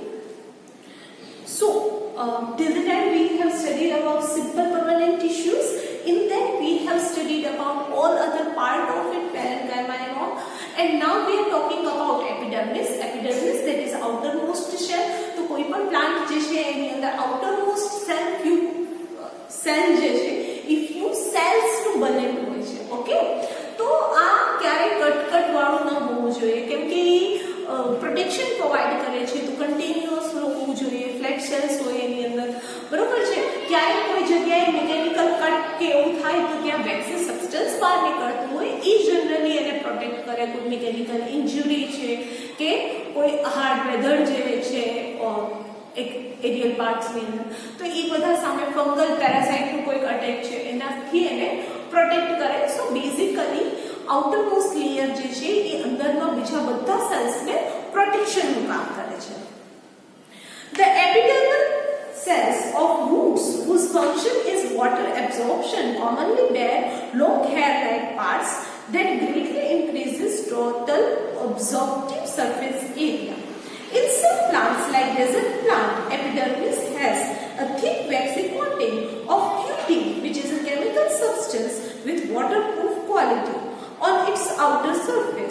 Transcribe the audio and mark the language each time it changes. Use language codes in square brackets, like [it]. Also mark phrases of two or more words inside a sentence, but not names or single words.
[en] So, till the time we have studied about simple permanent tissues. In that we have studied about all other part of it, parenchyma and all. And now we are talking about epidermis. Epidermis, that is outermost shell. [gu] તો કોઈ પણ plant जे છે એની અંદર [en] outermost cell few cell [gu] જે છે એ [en] few cells [gu] નું બનેલું હોય છે. ઓકે, તો આ ક્યારે કટ વાળું ન હોવું જોઈએ કેમ કે [en] protection provide [gu] કરે છે તો કન્ટિન્યુઅસ હોવું જોઈએ. [en] flat cells [gu] હોય એની અંદર બરોબર છે. ક્યારેક કોઈ જગ્યાએ [en] mechanical cut [gu] કે એવું થાય તો ત્યાં [en] waxy substance [gu] બહાર નીકળતું હોય એ જનરલી એને પ્રોટેક્ટ કરે. કોઈ [en] mechanical injury [gu] છે કે કોઈ [en] hard weather [gu] જે છે એક [en] aerial parts [gu] અંદર તો એ બધા સામે [en] fungal parasite [gu] કોઈક અટેક છે એનાથી એને પ્રોટેક્ટ કરે. [en] so basically outermost layer [gu] જે છે એ અંદરના બીજા બધા સેલ્સને પ્રોટેક્શનનું કામ કરે છે. [en] The epidermal cells of roots whose function is water absorption commonly bear long hair-like parts that greatly increases total absorptive surface area. In some plants like desert plant, epidermis has a thick waxy coating of cutin, which is a chemical substance with waterproof quality, on its outer surface.